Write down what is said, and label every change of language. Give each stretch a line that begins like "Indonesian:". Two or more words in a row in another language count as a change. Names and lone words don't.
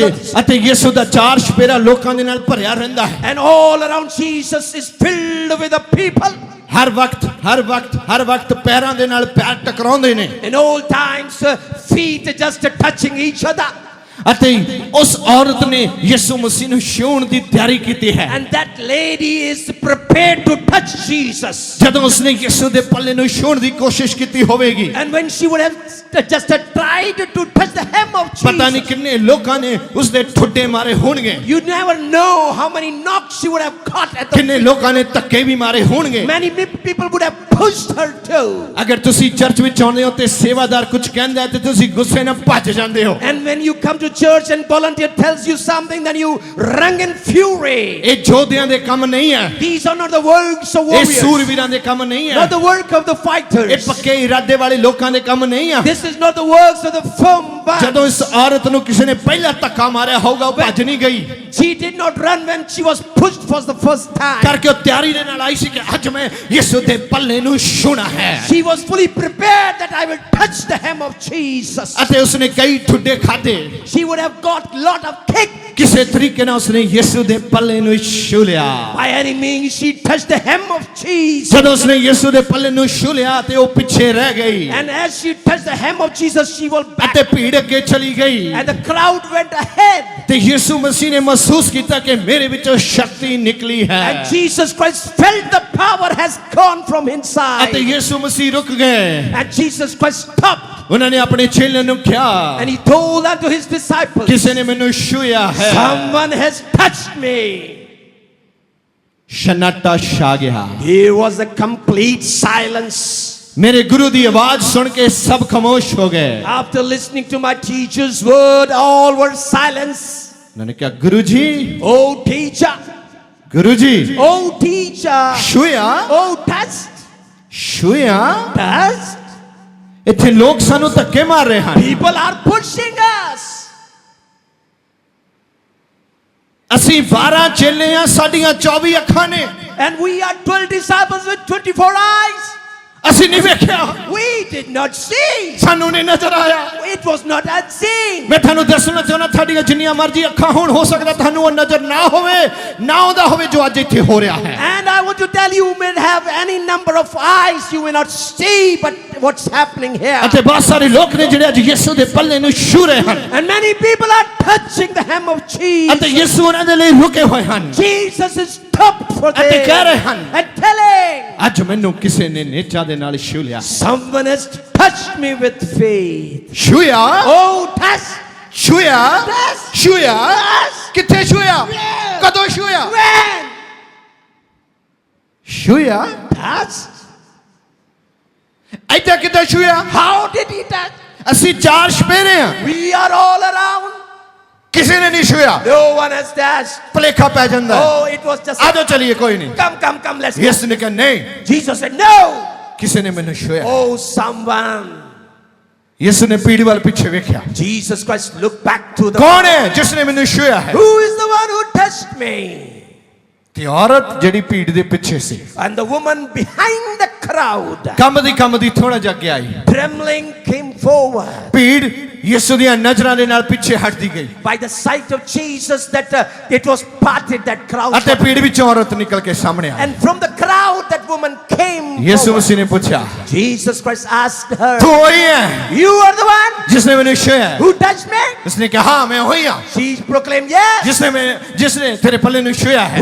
Punjabi: ਅਤੇ ਯਿਸੂ ਦਾ ਚਾਰ ਚੁਫੇਰਾ ਲੋਕਾਂ ਦੇ ਨਾਲ ਭਰਿਆ ਰਹਿੰਦਾ ਹੈ।
English: and all around Jesus is filled with the people.
Punjabi: ਹਰ ਵਕਤ ਪੈਰਾਂ ਦੇ ਨਾਲ ਪੈਰ ਟਕਰਾਉਂਦੇ ਨੇ,
English: In all times, feet just touching each other.
Punjabi: ਅਤੇ ਉਸ ਔਰਤ ਨੇ ਯਿਸੂ ਮਸੀਹ ਨੂੰ ਛੂਹਣ ਦੀ ਤਿਆਰੀ ਕੀਤੀ ਹੈ।
English: And that lady is prepared to touch Jesus.
Punjabi: ਜਦੋਂ ਉਸਨੇ ਯਿਸੂ ਦੇ ਪੱਲੇ ਨੂੰ ਛੂਹਣ ਦੀ ਕੋਸ਼ਿਸ਼ ਕੀਤੀ ਹੋਵੇਗੀ,
English: And when she would have just tried to touch the hem of
Punjabi: ਪਤਾ ਨਹੀਂ
English: Jesus,
Punjabi: ਕਿੰਨੇ ਲੋਕਾਂ ਨੇ ਉਸਦੇ ਠੁੱਡੇ ਮਾਰੇ ਹੋਣਗੇ,
English: you never know how many knocks she would have caught at the
Punjabi: ਕਿੰਨੇ ਲੋਕਾਂ ਨੇ ਧੱਕੇ ਵੀ ਮਾਰੇ ਹੋਣਗੇ।
English: many people would have pushed her too.
Punjabi: ਅਗਰ ਤੁਸੀਂ ਚਰਚ ਵਿੱਚ ਆਉਂਦੇ ਹੋ ਤੇ ਸੇਵਾਦਾਰ ਕੁਝ ਕਹਿੰਦਾ ਹੈ ਤੇ ਤੁਸੀਂ ਗੁੱਸੇ ਨਾਲ ਭੱਜ ਜਾਂਦੇ ਹੋ।
English: And when you come to church and volunteer tells you something, then you run in fury.
Punjabi: ਇਹ ਯੋਧਿਆਂ ਦੇ ਕੰਮ ਨਹੀਂ ਹੈ,
English: These are not the works of
Punjabi: ਇਹ
English: warriors,
Punjabi: ਸੂਰਵੀਰਾਂ ਦੇ ਕੰਮ ਨਹੀਂ ਹੈ,
English: not the work of the
Punjabi: ਇਹ
English: fighters.
Punjabi: ਪੱਕੇ ਇਰਾਦੇ ਵਾਲੇ ਲੋਕਾਂ ਦੇ ਕੰਮ ਨਹੀਂ ਆ।
English: This is not the works of the firm band.
Punjabi: ਜਦੋਂ ਇਸ ਔਰਤ ਨੂੰ ਕਿਸੇ ਨੇ ਪਹਿਲਾ ਧੱਕਾ ਮਾਰਿਆ ਹੋਊਗਾ ਉਹ ਭੱਜ ਨਹੀਂ ਗਈ,
English: She did not run when she was pushed for the first time.
Punjabi: ਕਰਕੇ ਉਹ ਤਿਆਰੀ ਦੇ ਨਾਲ ਆਈ ਸੀ ਕਿ ਅੱਜ ਮੈਂ ਯਿਸੂ ਦੇ ਪੱਲੇ ਨੂੰ ਛੂਹਣਾ ਹੈ,
English: She was fully prepared that I will touch the hem of Jesus.
Punjabi: ਅਤੇ ਉਸਨੇ ਕਈ ਠੁੱਡੇ ਖਾਦੇ,
English: She would have got lot of kick.
Punjabi: ਕਿਸੇ ਤਰੀਕੇ ਨਾਲ ਉਸਨੇ ਯਿਸੂ ਦੇ ਪੱਲੇ ਨੂੰ ਛੂਹ ਲਿਆ।
English: By any means, she touched the hem of Jesus.
Punjabi: ਜਦੋਂ ਉਸਨੇ ਯਿਸੂ ਦੇ ਪੱਲੇ ਨੂੰ ਛੂਹ ਲਿਆ ਤੇ ਉਹ ਪਿੱਛੇ ਰਹਿ ਗਈ,
English: And as she touched the hem of Jesus, she was back.
Punjabi: ਅਤੇ ਭੀੜ ਅੱਗੇ ਚਲੀ ਗਈ,
English: And the crowd went ahead.
Punjabi: ਤੇ ਯਿਸੂ ਮਸੀਹ ਨੇ ਮਹਿਸੂਸ ਕੀਤਾ ਕਿ ਮੇਰੇ ਵਿੱਚੋਂ ਸ਼ਕਤੀ ਨਿਕਲੀ ਹੈ,
English: And Jesus Christ felt the power has gone from inside.
Punjabi: ਅਤੇ ਯਿਸੂ ਮਸੀਹ ਰੁਕ ਗਏ।
English: And Jesus Christ stopped.
Punjabi: ਉਹਨਾਂ ਨੇ ਆਪਣੇ ਚੇਲਿਆਂ ਨੂੰ ਕਿਹਾ,
English: And he told unto his disciples,
Punjabi: ਕਿਸੇ ਨੇ ਮੈਨੂੰ ਛੂਹਿਆ ਹੈ।
English: someone has touched me.
Punjabi: ਸੰਨਾਟਾ ਛਾ ਗਿਆ।
English: There was a complete silence.
Punjabi: ਮੇਰੇ ਗੁਰੂ ਦੀ ਆਵਾਜ਼ ਸੁਣ ਕੇ ਸਭ ਖ਼ਾਮੋਸ਼ ਹੋ ਗਏ।
English: After listening to my teacher's word, all were silence.
Hindi: उन्होंने कहा गुरुजी,
English: Oh teacher,
Punjabi: गुरुजी,
English: oh teacher,
Punjabi: छुया,
English: oh touched,
Punjabi: छुया,
English: touched.
Punjabi: ਇੱਥੇ ਲੋਕ ਸਾਨੂੰ ਧੱਕੇ ਮਾਰ ਰਹੇ ਹਨ,
English: People are pushing us.
Punjabi: ਅਸੀਂ 12 ਚੇਲੇ ਆ, ਸਾਡੀਆਂ 24 ਅੱਖਾਂ ਨੇ।
English: And we are 12 disciples with 24 eyes.
Punjabi: ਅਸੀਂ ਨਹੀਂ ਵੇਖਿਆ,
English: We did not see.
Punjabi: ਸਾਨੂੰ ਨਹੀਂ ਨਜ਼ਰ ਆਇਆ।
English: It was not unseen.
Punjabi: ਮੈਂ ਤੁਹਾਨੂੰ ਦੱਸਣਾ ਚਾਹੁੰਦਾ, ਤੁਹਾਡੀਆਂ ਜਿੰਨੀਆਂ ਮਰਜ਼ੀ ਅੱਖਾਂ ਹੋਣ, ਹੋ ਸਕਦਾ ਤੁਹਾਨੂੰ ਉਹ ਨਜ਼ਰ ਨਾ ਹੋਵੇ, ਨਾ ਆਉਂਦਾ ਹੋਵੇ ਜੋ ਅੱਜ ਇੱਥੇ ਹੋ ਰਿਹਾ ਹੈ।
English: And I want to tell you, you may have any number of eyes, you may not see, but what's happening here.
Punjabi: ਅਤੇ ਬਹੁਤ ਸਾਰੇ ਲੋਕ ਨੇ ਜਿਹੜੇ ਅੱਜ ਯਿਸੂ ਦੇ ਪੱਲੇ ਨੂੰ ਛੂ ਰਹੇ ਹਨ
English: And many people are touching the hem of Jesus.
Punjabi: ਅਤੇ ਯਿਸੂ ਉਹਨਾਂ ਦੇ ਲਈ ਰੁਕੇ ਹੋਏ ਹਨ
English: Jesus is stopped for them
Punjabi: ਅਤੇ ਕਹਿ ਰਹੇ ਹਨ,
English: and telling,
Punjabi: ਅੱਜ ਮੈਨੂੰ ਕਿਸੇ ਨੇ ਨੇਚਾ ਦੇ ਨਾਲ ਛੂ ਲਿਆ।
English: someone has touched me with faith.
Punjabi: ਛੂਇਆ,
English: Oh, touch.
Punjabi: ਛੂਇਆ,
English: Yes.
Punjabi: ਛੂਇਆ,
English: Yes.
Punjabi: ਕਿੱਥੇ ਛੂਇਆ,
English: Yes.
Punjabi: ਕਦੋਂ ਛੂਇਆ,
English: When?
Punjabi: ਛੂਇਆ,
English: Touch.
Punjabi: ਇੱਥੇ ਕਿੱਥੇ ਛੂਇਆ।
English: How did he touch?
Punjabi: ਅਸੀਂ ਚਾਰ ਛਪੇਰੇ ਆ,
English: We are all around.
Punjabi: ਕਿਸੇ ਨੇ ਨਹੀਂ ਛੂਇਆ।
English: No one has touched.
Punjabi: ਭੁਲੇਖਾ ਪੈ ਜਾਂਦਾ ਹੈ।
English: Oh, it was just.
Punjabi: ਆਜੋ ਚਲੀਏ, ਕੋਈ ਨਹੀਂ।
English: Come, let's go.
Punjabi: ਯਿਸੂ ਨੇ ਕਿਹਾ ਨਹੀਂ,
English: Jesus said, no.
Punjabi: ਕਿਸੇ ਨੇ ਮੈਨੂੰ ਛੂਇਆ।
English: Oh, someone.
Punjabi: ਯਿਸੂ ਨੇ ਪੀੜੀ ਵੱਲ ਪਿੱਛੇ ਵੇਖਿਆ,
English: Jesus Christ looked back to the.
Punjabi: ਕੌਣ ਹੈ ਜਿਸ ਨੇ ਮੈਨੂੰ ਛੂਇਆ ਹੈ।
English: Who is the one who touched me?
Punjabi: ਤੇ ਔਰਤ ਜਿਹੜੀ ਭੀੜ ਦੇ ਪਿੱਛੇ ਸੀ,
English: And the woman behind the crowd,
Punjabi: ਕੰਬਦੀ ਥੋੜਾ ਜਿਹਾ ਅੱਗੇ ਆਈ।
English: trembling, came forward.
Punjabi: ਭੀੜ ਯਿਸੂ ਦੀਆਂ ਨਜ਼ਰਾਂ ਦੇ ਨਾਲ ਪਿੱਛੇ ਹਟਦੀ ਗਈ
English: By the sight of Jesus, that it was parted, that crowd.
Punjabi: ਅਤੇ ਭੀੜ ਵਿੱਚੋਂ ਔਰਤ ਨਿਕਲ ਕੇ ਸਾਹਮਣੇ ਆਈ।
English: And from the crowd, that woman came
Punjabi: ਯਿਸੂ
English: forward.
Punjabi: ਮਸੀਹ ਨੇ ਪੁੱਛਿਆ,
English: Jesus Christ asked her,
Punjabi: ਤੂੰ ਉਹੀ ਹੈ
English: you are the one
Punjabi: ਜਿਸ ਨੇ ਮੈਨੂੰ ਛੂਇਆ ਹੈ।
English: who touched me?
Punjabi: ਉਸਨੇ ਕਿਹਾ ਹਾਂ ਮੈਂ ਉਹੀ ਹਾਂ
English: She proclaimed, yes.
Punjabi: ਜਿਸ ਨੇ ਤੇਰੇ ਪੱਲੇ ਨੂੰ ਛੂਇਆ ਹੈ।